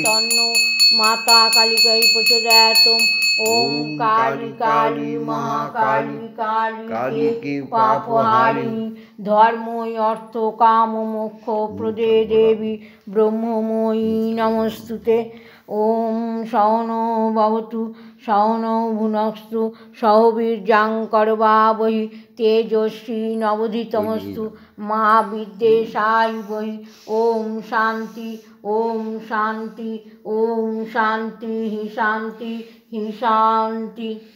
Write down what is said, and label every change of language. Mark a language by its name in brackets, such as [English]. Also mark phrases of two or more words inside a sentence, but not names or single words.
[Sanskrit] মাতা কালিকাই প্রচোদয়াৎ। ওম কালী কালী মহাকালী কালী পাপহারিণী ধর্মই অর্থ কাম মোক্ষ প্রদে দেবী ব্রহ্মময়ী নমস্তুতে। ওম সহনৌ ভবতু সহনৌ ভুনস্তু সহ বীর্যং করবাবহি তেজস্বী নবধীতমস্তু মা বিদ্যেশায়ীবহি। ওম শান্তি ওম শান্তি ওম শান্তি শান্তি শান্তি।